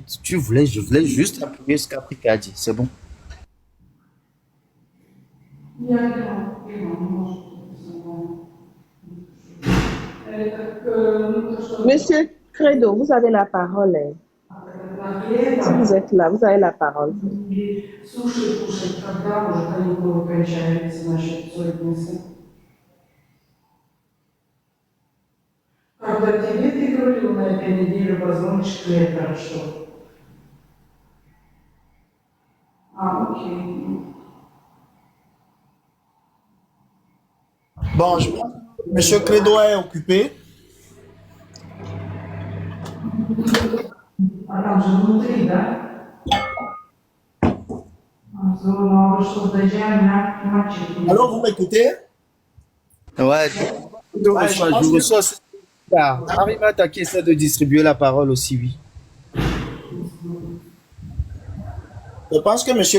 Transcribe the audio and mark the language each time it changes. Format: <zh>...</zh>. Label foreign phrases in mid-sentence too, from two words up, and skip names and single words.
<fr>Je voulais juste appuyer ce qu'Africa a dit. C'est bon. Monsieur Credo, vous avez la parole. Si vous êtes là, vous avez la parole.</fr> <ru>Когда тебе ты говорил на этой неделе, позвонишь Клеттеру, что? Окей.</ru> <fr>Bon, Monsieur Credo est occupé.</fr> <ru>А там же внутри, да?</ru> <fr>Alors, vous m'écoutez? Ouais. Je reçois. Arimata qui essaie de distribuer la parole aussi, oui. Je pense que M.</fr>